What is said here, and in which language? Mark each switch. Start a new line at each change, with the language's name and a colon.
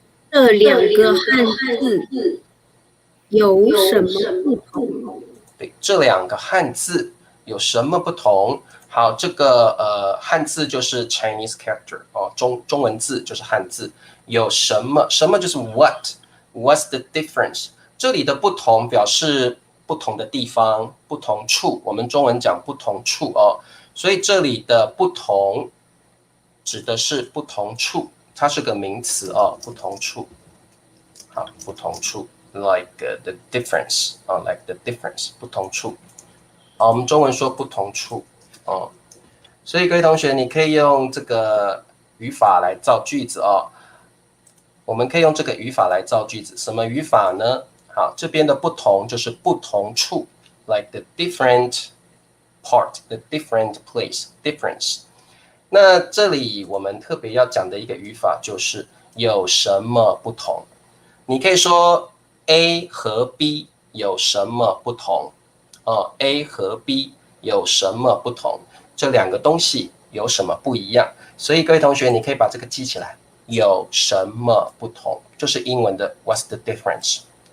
Chinese: 这2个汉字有什么不同？对，这2个汉字有什么不同？好，这个汉字就是 Chinese character 哦，中文字就是汉字。有什么？什么就是
English: what？What's the difference？
Chinese: 这里的不同表示不同的地方、不同处。我们中文讲不同处哦，所以这里的不同指的是不同处，它是个名词哦，不同处。好，不同处 ，
English: like the difference
Chinese: 啊，like the difference 不同处。好，我们中文说不同处哦，所以各位同学，你可以用这个语法来造句子哦。我们可以用这个语法来造句子，什么语法呢？好，这边的不同就是不同处 ，
English: like the different part, the different place, difference。
Chinese: 那这里我们特别要讲的一个语法就是有什么不同。你可以说 A 和 B 有什么不同？A 和 B 有什么不同？这2个东西有什么不一样？所以各位同学，你可以把这个记起来。有什么不同？就是英文的
English: What's the difference？